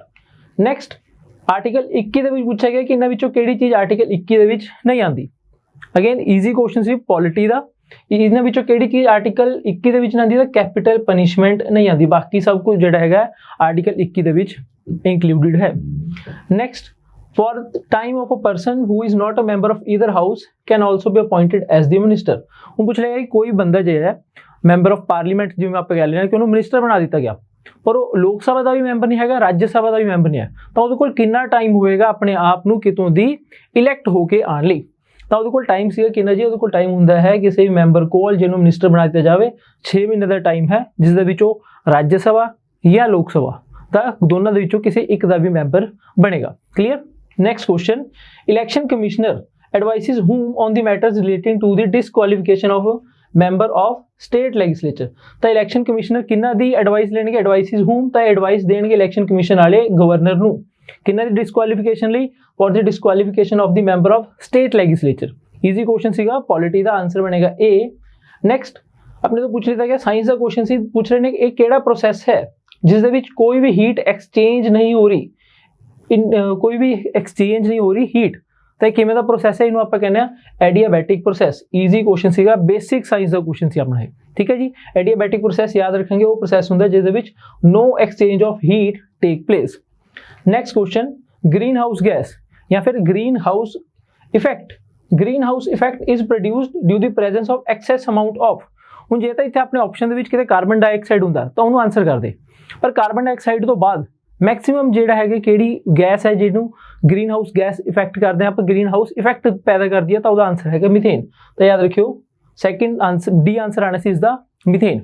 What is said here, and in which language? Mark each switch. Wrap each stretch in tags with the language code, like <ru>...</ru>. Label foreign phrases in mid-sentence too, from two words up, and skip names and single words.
<pa>ਨੈਕਸਟ, ਆਰਟੀਕਲ 21 ਦੇ ਵਿੱਚ ਪੁੱਛਿਆ ਗਿਆ ਕਿ ਇਹਨਾਂ ਵਿੱਚੋਂ ਕਿਹੜੀ ਚੀਜ਼ ਆਰਟੀਕਲ 21 ਦੇ ਵਿੱਚ ਨਹੀਂ ਆਉਂਦੀ।</pa> <en>again easy question</en> <pa>ਸੀ ਪੋਲਿਟੀ ਦਾ, ਇਹਨਾਂ ਵਿੱਚੋਂ ਕਿਹੜੀ ਚੀਜ਼ ਆਰਟੀਕਲ 21 ਦੇ ਵਿੱਚ ਨਹੀਂ ਆਉਂਦੀ, ਤਾਂ</pa> <en>capital punishment</en> <pa>ਨਹੀਂ ਆਉਂਦੀ। ਬਾਕੀ ਸਭ ਕੁਝ ਜਿਹੜਾ ਹੈਗਾ ਆਰਟੀਕਲ 21 ਦੇ ਵਿੱਚ ਇੰਕਲੂਡਡ ਹੈ। ਨੈਕਸਟ,</pa> <en>for the time of a person who is not a member of either house can also be appointed as the minister।</en> <pa>ਹੁਣ ਪੁੱਛ ਲਿਆ ਕਿ ਕੋਈ ਬੰਦਾ ਜਿਹੜਾ ਹੈ</pa> <en>member of parliament,</en> <pa>ਜਿਵੇਂ ਆਪਾਂ ਕਹਿ ਲੈਣਾ ਕਿ ਉਹਨੂੰ ਮਿਨਿਸਟਰ ਬਣਾ ਦਿੱਤਾ ਗਿਆ, ਪਰ ਉਹ ਲੋਕ ਸਭਾ ਦਾ ਵੀ ਮੈਂਬਰ ਨਹੀਂ ਹੈਗਾ, ਰਾਜ ਸਭਾ ਦਾ ਵੀ ਮੈਂਬਰ ਨਹੀਂ ਹੈ, ਤਾਂ ਉਹਦੇ ਕੋਲ ਕਿੰਨਾ ਟਾਈਮ ਹੋਏਗਾ ਆਪਣੇ ਆਪ ਨੂੰ ਕਿਤੋਂ ਦੀ ਇਲੈਕਟ ਹੋ ਕੇ ਆਉਣ ਲਈ, ਤਾਂ ਉਹਦੇ ਕੋਲ ਟਾਈਮ ਸੀਗਾ ਕਿੰਨਾ ਜੀ, ਉਹਦੇ ਕੋਲ ਟਾਈਮ ਹੁੰਦਾ ਹੈ ਕਿਸੇ ਵੀ ਮੈਂਬਰ ਕੋਲ ਜਿਹਨੂੰ ਮਿਨਿਸਟਰ ਬਣਾ ਦਿੱਤਾ ਜਾਵੇ 6 ਮਹੀਨੇ ਦਾ ਟਾਈਮ ਹੈ, ਜਿਸ ਦੇ ਵਿੱਚ ਉਹ ਰਾਜ ਸਭਾ ਜਾਂ ਲੋਕ ਸਭਾ ਤਾਂ ਦੋਨਾਂ ਦੇ ਵਿੱਚੋਂ ਕਿਸੇ ਇੱਕ ਦਾ ਵੀ ਮੈਂਬਰ ਬਣੇਗਾ। ਕਲੀਅਰ।</pa> <en>Next question, election commissioner advises whom on the matters relating to the disqualification of a member of state legislature।</en> <pa>ਤਾਂ</pa> <en>election commissioner</en> <pa>ਕਿੰਨਾ ਦੀ advice ਲੈਣਗੇ,</pa> <en>advises whom</en> <pa>ਤਾਂ advice ਦੇਣਗੇ</pa> <en>election commission</en> <pa>ਵਾਲੇ ਗਵਰਨਰ ਨੂੰ, ਕਿੰਨਾ ਦੀ disqualification ਲਈ,</pa> <en>for the disqualification of the member of state legislature। easy question</en> <pa>ਸੀਗਾ, polity ਦਾ ਆਨਸਰ ਬਣੇਗਾ A। next, ਆਪਣੇ ਤੋਂ ਪੁੱਛ ਲਿਆ ਗਿਆ ਸਾਇੰਸ ਦਾ ਕੁਐਸਚਨ ਸੀ, ਪੁੱਛ ਰਹੇ ਨੇ ਇਹ ਕਿਹੜਾ ਪ੍ਰੋਸੈਸ ਹੈ ਜਿਸ ਦੇ ਵਿੱਚ ਕੋਈ ਵੀ</pa> <en>heat exchange</en> <pa>ਨਹੀਂ ਹੋ ਰਹੀ, ਕੋਈ ਵੀ ਐਕਸਚੇਂਜ ਨਹੀਂ ਹੋ ਰਹੀ ਹੀਟ, ਤਾਂ ਕਿਵੇਂ ਦਾ ਪ੍ਰੋਸੈਸ ਹੈ, ਇਹਨੂੰ ਆਪਾਂ ਕਹਿੰਦੇ ਆ</pa> <en>adiabatic process. easy question</en> <pa>ਸੀਗਾ,</pa> <en>basic science</en> <pa>ਦਾ ਕੁਐਸਚਨ ਸੀ ਆਪਣਾ ਇਹ, ਠੀਕ ਹੈ ਜੀ।</pa> <en>adiabatic process</en> <pa>ਯਾਦ ਰੱਖਾਂਗੇ, ਉਹ ਪ੍ਰੋਸੈਸ ਹੁੰਦਾ ਜਿਸ ਦੇ ਵਿੱਚ</pa> <en>no exchange of heat take place. next question, green house gas</en> <hi>या फिर</hi> <en>green house effect. green house effect is produced due the presence of excess amount of.</en> <pa>ਹੁਣ ਜੇ ਤਾਂ ਇੱਥੇ ਆਪਣੇ ਆਪਸ਼ਨ ਦੇ ਵਿੱਚ ਕਿਤੇ</pa> <en>carbon dioxide</en> <pa>ਹੁੰਦਾ ਤਾਂ ਉਹਨੂੰ ਆਨਸਰ ਕਰ ਦੇ, ਪਰ</pa> <en>carbon dioxide</en> <pa>ਤੋਂ ਬਾਅਦ ਮੈਕਸਿਮਮ ਜਿਹੜਾ ਹੈਗਾ ਕਿਹੜੀ ਗੈਸ ਹੈ ਜਿਹਨੂੰ</pa> <en>green house gas effect</en> <pa>ਕਰਦੇ ਆ ਆਪਾਂ,</pa> <en>green house effect</en> <pa>ਪੈਦਾ ਕਰਦੀ ਹੈ, ਤਾਂ ਉਹਦਾ ਆਨਸਰ ਹੈਗਾ ਮੀਥੇਨ। ਤਾਂ ਯਾਦ ਰੱਖਿਓ</pa> <en>second answer D answer</en> <pa>ਆਣਾ ਸੀ ਇਸ ਦਾ ਮੀਥੇਨ।</pa>